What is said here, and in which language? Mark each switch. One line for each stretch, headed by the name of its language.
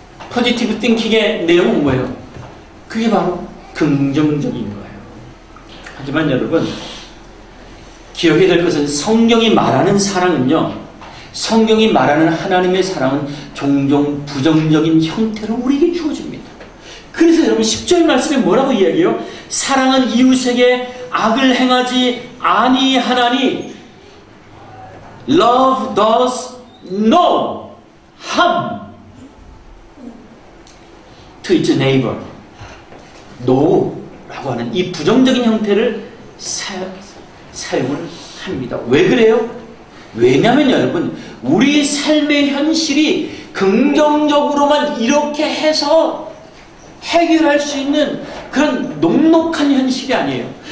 Korean: 포지티브 띵킹의 내용은 뭐예요? 그게 바로 긍정적인 거예요. 하지만 여러분, 기억해야 될 것은 성경이 말하는 사랑은요, 성경이 말하는 하나님의 사랑은 종종 부정적인 형태로 우리에게 주어집니다. 그래서 여러분 10절 말씀에 뭐라고 이야기해요? 사랑은 이웃에게 악을 행하지 아니하나니
English: Love does no harm to its neighbor.
Korean: no라고 하는 이 부정적인 형태를 사용을 합니다. 왜 그래요? 왜냐하면 여러분, 우리 삶의 현실이 긍정적으로만 이렇게 해서 해결할 수 있는 그런 녹록한 현실이 아니에요.